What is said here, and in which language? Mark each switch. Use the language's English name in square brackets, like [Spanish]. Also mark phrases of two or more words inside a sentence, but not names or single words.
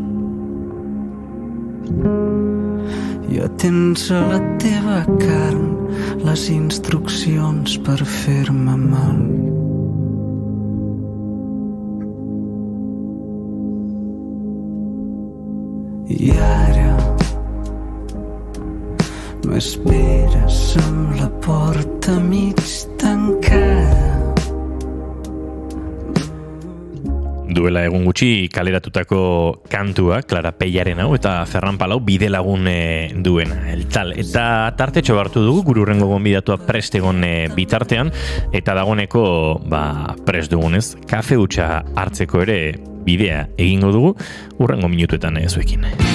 [Catalan] Ja tens a la teva carn les instruccions per fer-me mal. I ara m'esperes amb la porta mig tancada. [Basque] Duela egun gutxi kaleratutako kantua, Clara Pellaren hau, eta Ferran Palau bidelagun duena, El Tal. Eta tartetxo hartu dugu, gure urrengo gonbidatua prest egon bitartean, eta dagoneko prest dugunez, kafe hutsa hartzeko ere bidea egingo dugu, urrengo minutuetan zuekin.